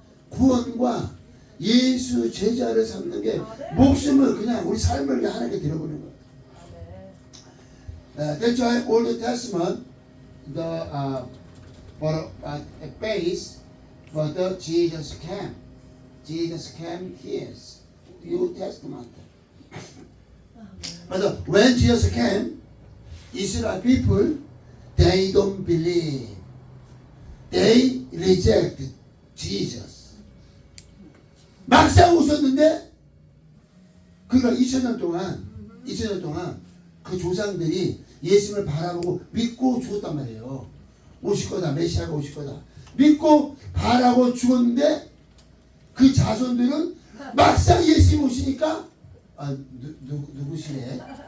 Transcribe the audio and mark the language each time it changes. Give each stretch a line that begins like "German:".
Korean: 구원과 예수 제자를 삼는 게 목숨을 그냥 우리 삶을 그냥 하나님께 드려보는 거예요.
English: That's why Old Testament the for a base for the Jesus came. Jesus came here. New Testament. But when Jesus came, Israel people they don't believe. They reject Jesus.
Korean: 막상 오셨는데 그러니까 2000년 동안 그 조상들이 예수님을 바라보고 믿고 죽었단 말이에요. 오실 거다. 메시아가 오실 거다. 믿고 바라고 죽었는데 그 자손들은 막상 예수님 오시니까 누구시래?